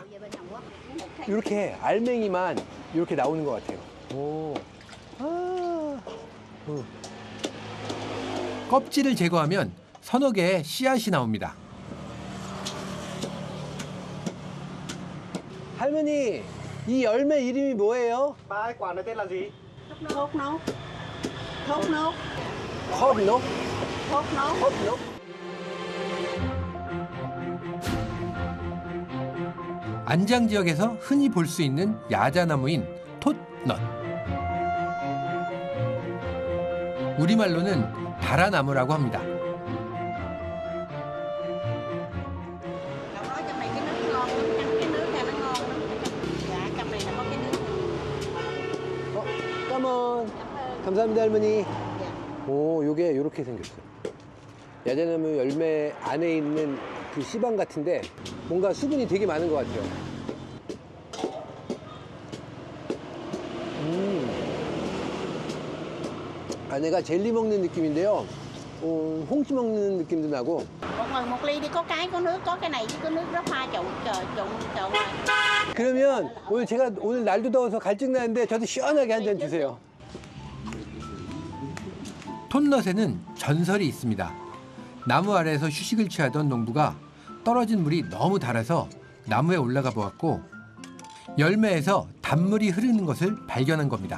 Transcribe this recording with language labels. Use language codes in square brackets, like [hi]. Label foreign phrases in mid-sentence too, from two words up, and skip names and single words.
[ko] 이렇게 알맹이만 이렇게 나오는 것 같아요. 오. 아. 껍질을 제거하면 서너 개의 씨앗이 나옵니다. 할머니, 이 열매 이름이 뭐예요? [vi] Ba quả này tên là gì? Thốt nốt. Thốt nốt. [ko] 컵노? [vi] Thốt nốt. [ko] 컵노? 안장 지역에서 흔히 볼 수 있는 야자나무인 톳넛. 우리말로는 다라나무라고 합니다. [vi] Cậu nói trong này cái nước ngon lắm, cái nước này nó ngon lắm. Dạ, trong này là có cái nước. [ko] 까먼. 감사합니다, 할머니. 오, 요게 요렇게 생겼어요. 야자나무 열매 안에 있는 그 씨방 같은데 뭔가 수분이 되게 많은 것 같아요. 안에가 젤리 먹는 느낌인데요. 홍시 먹는 느낌도 나고. [vi] Một ly đi, có nước, có cái này chứ có nước đó pha trộn trộn. [ko] 그러면 제가 오늘 날도 더워서 갈증 나는데 저도 시원하게 한 잔 주세요. 톳넛에는 전설이 있습니다. 나무 아래에서 휴식을 취하던 농부가 떨어진 물이 너무 달아서 나무에 올라가 보았고 열매에서 단물이 흐르는 것을 발견한 겁니다.